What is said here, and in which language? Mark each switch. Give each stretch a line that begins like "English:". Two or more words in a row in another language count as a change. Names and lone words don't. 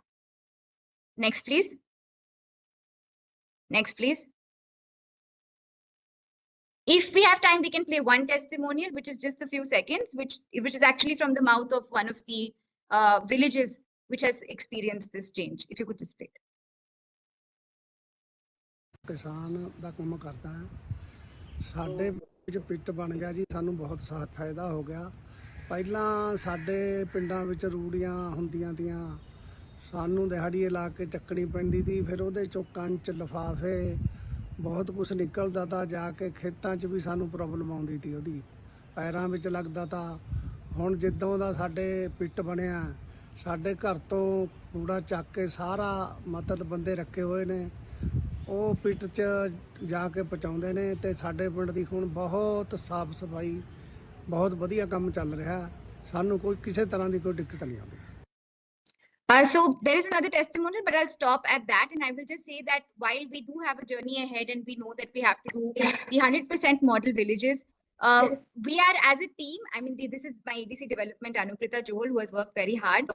English: Next, please. Next, please. If we have time, we can play one testimonial, which is just a few seconds, which is actually from the mouth of one of the villages which has experienced this change. If you could just play it.
Punjabi: ਕਿਸਾਨ ਦਾ ਕੰਮ ਕਰਤਾ ਹੈ ਸਾਡੇ ਵਿਚ ਪਿਟ ਬਣ ਗਿਆ ਜੀ ਸਾਨੂੰ ਬਹੁਤ ਫ਼ਾਇਦਾ ਹੋ ਗਿਆ ਪਹਿਲਾਂ ਸਾਡੇ ਪਿੰਡਾਂ ਵਿੱਚ ਰੂੜੀਆਂ ਹੁੰਦੀਆਂ ਦੀਆਂ ਸਾਨੂੰ ਦਿਹਾੜੀ ਲਾ ਕੇ ਚੱਕਣੀ ਪੈਂਦੀ ਸੀ ਫਿਰ ਉਹਦੇ ਚੋਂ ਕੰਚ ਲਿਫਾਫੇ ਬਹੁਤ ਕੁਝ ਨਿਕਲਦਾ ਤਾਂ ਜਾ ਕੇ ਖੇਤਾਂ 'ਚ ਵੀ ਸਾਨੂੰ ਪ੍ਰੋਬਲਮ ਆਉਂਦੀ ਸੀ ਉਹਦੀ ਪੈਰਾਂ ਵਿੱਚ ਲੱਗਦਾ ਤਾਂ ਹੁਣ ਜਿੱਦੋਂ ਦਾ ਸਾਡੇ ਪਿੱਟ ਬਣਿਆ ਸਾਡੇ ਘਰ ਤੋਂ ਕੂੜਾ ਚੱਕ ਕੇ ਸਾਰਾ ਮਤਲਬ ਬੰਦੇ ਰੱਖੇ ਹੋਏ ਨੇ ਉਹ ਪਿੰਡ 'ਚ ਜਾ ਕੇ ਪਹੁੰਚਾਉਂਦੇ ਨੇ ਤੇ ਸਾਡੇ ਪਿੰਡ ਦੀ ਹੁਣ ਬਹੁਤ ਸਾਫ਼ ਸਫਾਈ ਬਹੁਤ ਵਧੀਆ ਕੰਮ ਚੱਲ ਰਿਹਾ ਸਾਨੂੰ ਕੋਈ ਕਿਸੇ ਤਰ੍ਹਾਂ ਦੀ ਕੋਈ ਦਿੱਕਤ ਨਹੀਂ ਆਉਂਦੀ
English: So there is another testimonial, but I'll stop at that. And I will just say that while we do have a journey ahead and we know that we have to do the 100% model villages, we are as a team, I mean, this is my EDC development, Anuprita Johol, who has worked very hard.